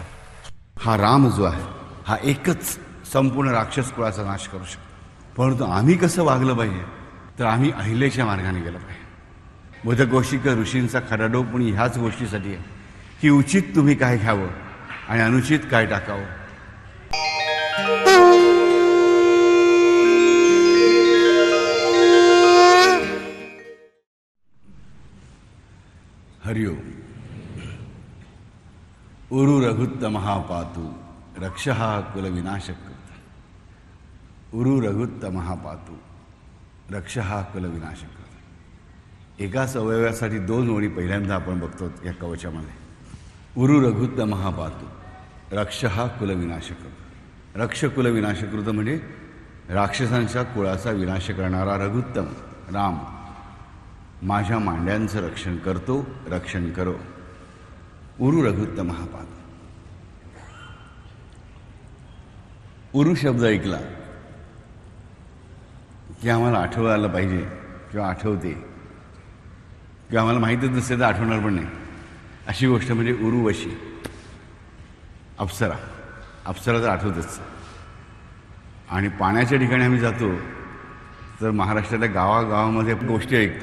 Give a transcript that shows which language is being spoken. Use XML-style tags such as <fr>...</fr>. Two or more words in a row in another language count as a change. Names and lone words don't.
<mr>हा राम जो आहे हा एकच संपूर्ण राक्षस कुळाचा नाश करू शकतो. परंतु आम्ही कसं वागलं पाहिजे तर आम्ही अहिलेच्या मार्गाने गेलं पाहिजे. बोधगोषिक ऋषींचा खडाडोप पण ह्याच गोष्टीसाठी आहे की उचित तुम्ही काय घ्यावं आणि अनुचित काय टाकावं.</mr> <sa>हरिओ. उरु रघुत्तमः पातु रक्षः कुलविनाशकृत्. उरु रघुत्तमः पातु रक्षः कुलविनाशकृत्.</sa> <mr>एकाच अवयवासाठी दोन ओळी पहिल्यांदा आपण बघतो या कवचामध्ये.</mr> <sa>उरु रघुत्तमः पातु रक्षः कुलविनाशकृत्. रक्ष कुलविनाशकृत</sa> <mr>म्हणजे राक्षसांच्या कुळाचा विनाश करणारा रघुत्तम राम माझ्या मांड्यांचं रक्षण करतो, रक्षण करो.</mr> <sa>उरु रघुत्तमः पातु.</sa> <mr>उरु शब्द ऐकला की आम्हाला आठवायला पाहिजे किंवा आठवते किंवा आम्हाला माहीतच नसते तर आठवणार पण नाही अशी गोष्ट म्हणजे उरुवशी. अप्सरा. अप्सरा तर आठवतच. आणि पाण्याच्या ठिकाणी आम्ही जातो तर महाराष्ट्रातल्या गावागावामध्ये गोष्टी ऐकतो.</mr>